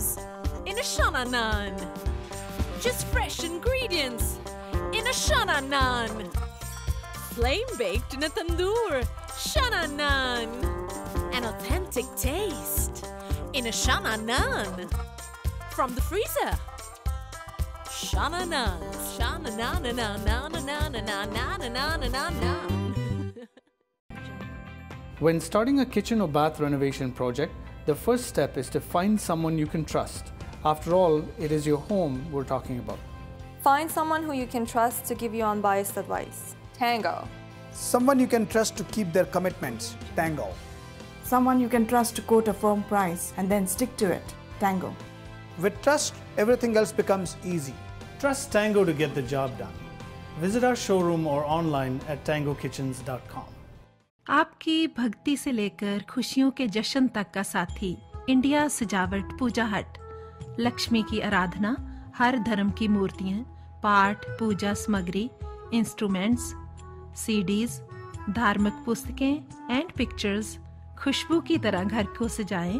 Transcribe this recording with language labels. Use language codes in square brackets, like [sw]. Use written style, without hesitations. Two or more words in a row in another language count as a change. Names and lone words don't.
[en] In a Shana Naan, just fresh ingredients. In a Shana Naan, flame baked in a tandoor. Shana Naan, an authentic taste. In a Shana Naan, from the freezer. Shana Naan, Shana Naan, Naan, Naan, Naan, Naan, Naan, Naan, Naan, Naan. When starting a kitchen or bath renovation project, the first step is to find someone you can trust. After all, it is your home we're talking about. Find someone who you can trust to give you unbiased advice. Tango. Someone you can trust to keep their commitments. Tango. Someone you can trust to quote a firm price and then stick to it. Tango. With trust, everything else becomes easy. Trust Tango to get the job done. Visit our showroom or online at tangokitchens.com. [hi] आपकी भक्ति से लेकर खुशियों के जश्न तक का साथी इंडिया सजावट पूजा हट। लक्ष्मी की आराधना, हर धर्म की मूर्तियाँ, पाठ पूजा सामग्री, [en] instruments, CDs, [hi] धार्मिक पुस्तकें [en] and pictures [hi] खुशबू की तरह घर को सजाएं।